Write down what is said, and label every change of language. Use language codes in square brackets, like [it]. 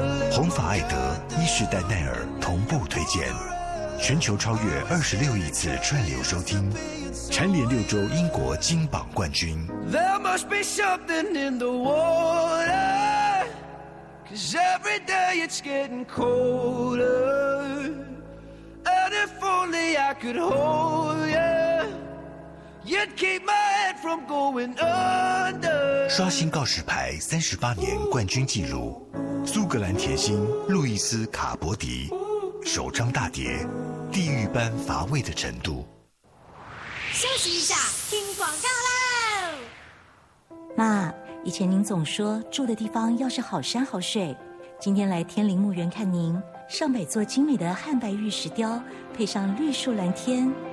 [zh] 红发艾德伊士丹奈尔同步推荐，全球超越26亿次串流收听，蝉联6周英国金榜冠军。 [en] There must be something in the water, 'cause every day it's getting colder, and if only I could hold you'd keep my head from going under. [zh] 刷新告示牌38年冠军纪录，苏格兰甜心路易斯卡伯迪，首张大碟，地狱般乏味的程度。休息一下，听广告啦。妈，以前您总说住的地方要是好山好水，今天来天灵墓园看您，上百座精美的汉白玉石雕，配上绿树蓝天。